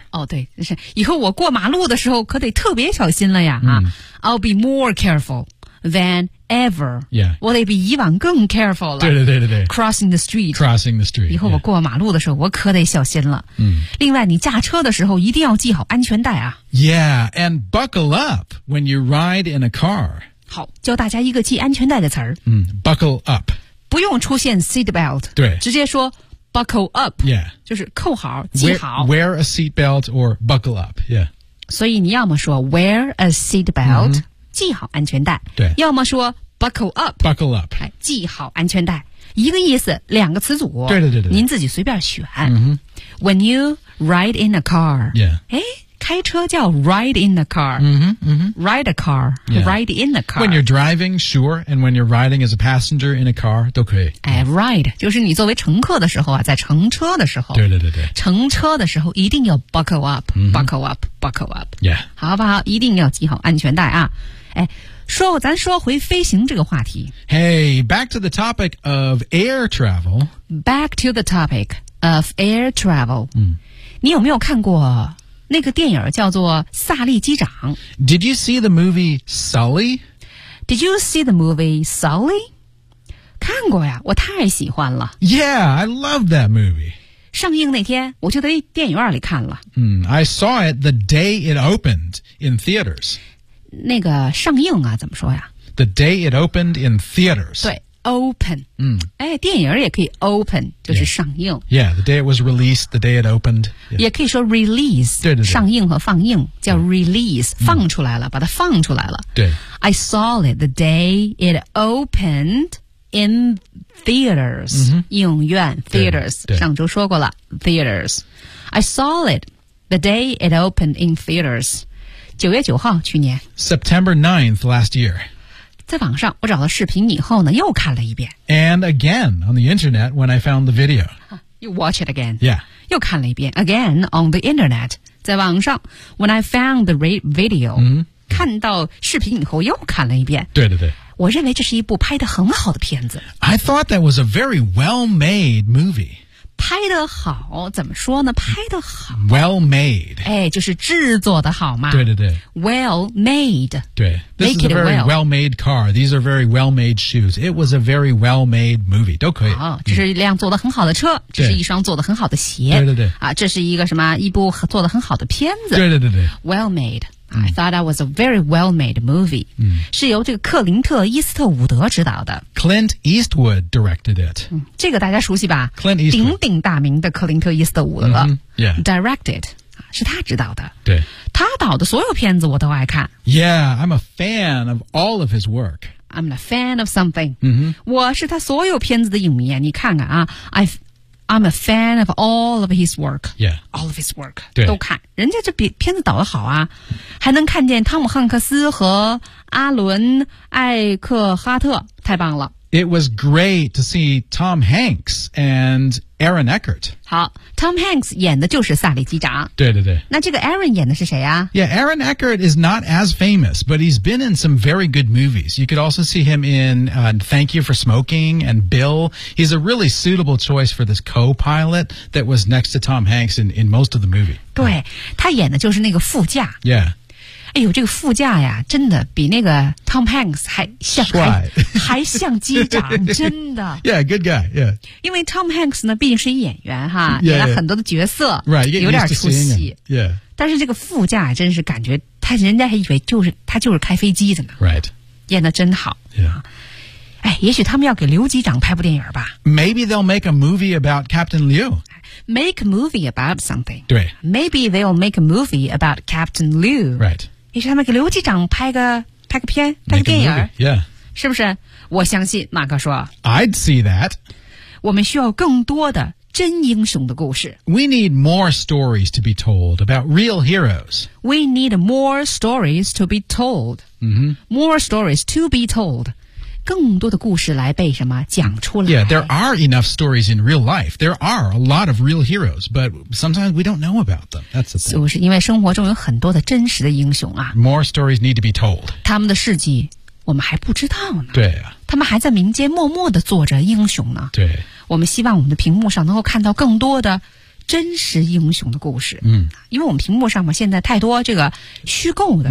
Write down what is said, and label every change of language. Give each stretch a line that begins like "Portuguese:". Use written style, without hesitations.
Chinese: 哦，对，是以后我过马路的时候可得特别小心了呀。
English: I'll be more careful than ever. Yeah.
Chinese: 我得比以往更 careful 了。对对对对对。
English: Crossing the street. Crossing the street.
Chinese: 以后我过马路的时候、
English: yeah.
Chinese: 我可得小心了。另外你驾车的时候一定要系好安全带啊。
English: Yeah, and buckle up when you ride in a car.
Chinese: 好，教大家一个系安全带的词儿。
English: Buckle up.
Chinese: 不用出现 seat belt，对，直接说 buckle up，
English: yeah，
Chinese: 就是扣好、系好。
English: Wear a seat belt or buckle up， yeah。
Chinese: 所以你要么说
English: wear a seat belt，、
Chinese: 系好安全带，对； 要么说
English: buckle up, buckle up,
Chinese: 系好安全带，一个意思，两个词组，对，您自己随便选。 Mm-hmm.
English: When you ride in a car, yeah,
Chinese: 哎，开车叫
English: ride in a car, mm-hmm, mm-hmm. ride a car,、 yeah. ride in a car. When you're driving, sure, and when you're riding as a passenger in a car,
Chinese: 都可以。哎 ，ride 就是你作为乘客的时候啊，在乘车的时候，对，乘车的时候一定要
English: buckle up,、 mm-hmm. buckle up, buckle up, yeah,
Chinese: 好不好？一定要系好安全带啊，哎。说咱说回飞行这个话题。
English: Hey, back to the topic of air travel. Back to the topic of air travel.、嗯、
Chinese: 你有没有看过那个电影叫做《萨利机长》
English: ？Did you see the movie Sully? Did you see the movie Sully?
Chinese: 看过呀，我太喜欢了。
English: Yeah, I love that movie.
Chinese: 上映那天我就在电影院里看了。
English: 嗯 ，I saw it the day it opened in theaters.
Chinese: 那个上映啊，怎么说呀
English: ？The day it opened in theaters.
Chinese: 对 ，open. 嗯，哎，电影也可以 open， 就是上映。
English: Yeah. Yeah, the day it was released, the day it opened.、Yeah.
Chinese: 也可以说 release. 对，上映和放映叫 release，、嗯、放出来了、嗯，把它放出来了。对
English: ，I saw it the day it opened in theaters.、嗯、
Chinese: 影院 theaters，对对上周说过了 theaters.
English: I saw it the day it opened in theaters.
Chinese: 9月9号去年
English: September 9th last year
Chinese: 在网上我找了视频以后呢又看了一遍
English: And again on the internet when I found the video You watch it again Yeah
Chinese: 又看了一遍
English: Again on the internet
Chinese: 在网上
English: When I found the video、嗯、
Chinese: 看到视频以后又看了一遍对我认为这是一部拍得很好的片子
English: I thought that was a very well made movie
Chinese: 拍得好怎么说呢拍得好
English: Well made
Chinese: 哎就是制作的好嘛对
English: Well made 对 This Make is a very well. made car These are very well made shoes It was a very well made movie
Chinese: 都可以、哦、这是一辆做得很好的车这是一双做得很好的鞋对啊，这是一个什么一部做得很好的片子对
English: Well made I thought that was a very well made movie、嗯、
Chinese: 是由这个克林特·伊斯特伍德执导的
English: Clint Eastwood directed it、
Chinese: 嗯、这个大家熟悉吧
English: Clint Eastwood
Chinese: 鼎鼎大名的克林特·伊斯特伍德、
English: mm-hmm. yeah.
Chinese: directed 是他执导的对他导的所有片子我都爱看
English: Yeah, I'm a fan of all of his work I'm a fan of something、 mm-hmm.
Chinese: 我是他所有片子的影迷你看看啊
English: I'm a fan of all of his work. Yeah. All of his work.
Chinese: 对。都看。人家这片子导得好啊。还能看见汤姆汉克斯和阿伦艾克哈特。太棒了。
English: It was great to see Tom Hanks and Aaron Eckhart.
Chinese: 好 ,Tom Hanks 演的就是萨利机长。对。那这个 Aaron 演的是谁啊
English: ?Yeah, Aaron Eckhart is not as famous, but he's been in some very good movies. You could also see him in、Thank You for Smoking and Bill. He's a really suitable choice for this co-pilot that was next to Tom Hanks in most of the movie.
Chinese: 对他演的就是那个副驾。
English: Yeah.
Chinese: 哎呦，这个副驾呀，真的比那个 Tom Hanks 还像机长，真的。
English: Yeah, good guy. Yeah.
Chinese: 因为 Tom Hanks 呢，毕竟是演员哈，
English: yeah, yeah.
Chinese: 演了很多的角色，
English: right,
Chinese: 有点出戏。
English: Yeah.
Chinese: 但是这个副驾真是感觉他，人家还以为他就是开飞机的呢。
English: Right.
Chinese: 演的真好。
English: Yeah.
Chinese: 哎，也许他们要给刘机长拍部电影吧。
English: Maybe they'll make a movie about Captain Liu. Make a movie about something.
Chinese: 对。
English: Maybe they'll make a movie about Captain Liu. Right.
Chinese: 也许他们给刘机长拍个片拍个电影
English: yeah
Chinese: 是不是我相信马克说
English: I'd see that
Chinese: 我们需要更多的真英雄的故事
English: We need more stories to be told about real heroes We need more stories to be told、 mm-hmm. More stories to be told
Chinese: 更多的故事来被什么讲出来
English: Yeah, there are enough stories in real life There are a lot of real heroes But sometimes we don't know about them That's the thing.
Chinese: 就是因为生活中有很多的真实的英雄啊
English: More stories need to be told
Chinese: 他们的事迹我们还不知道呢对啊他们还在民间默默地做着英雄呢对我们希望我们的屏幕上能够看到更多的真实英雄的故事嗯，因为我们屏幕上嘛现在太多这个虚构的